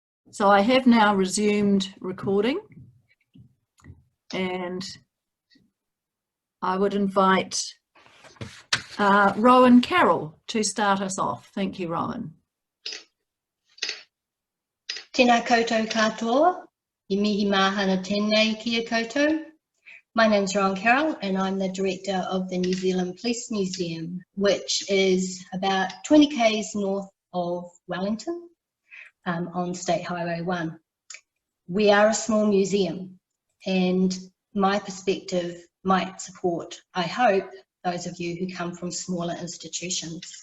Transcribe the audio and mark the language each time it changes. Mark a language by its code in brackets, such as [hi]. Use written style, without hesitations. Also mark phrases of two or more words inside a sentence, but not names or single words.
[en] So I have now resumed recording, and I would invite Rowan Carroll to start us off. Thank you, Rowan. [mi] Tēnā koutou katoa, I mihi mahana tēnei kia koutou. [en] My name's Rowan Carroll and I'm the director of the New Zealand Police Museum, which is about 20 k's north of Wellington on State Highway 1. We are a small museum and my perspective might support, I hope, those of you who come from smaller institutions.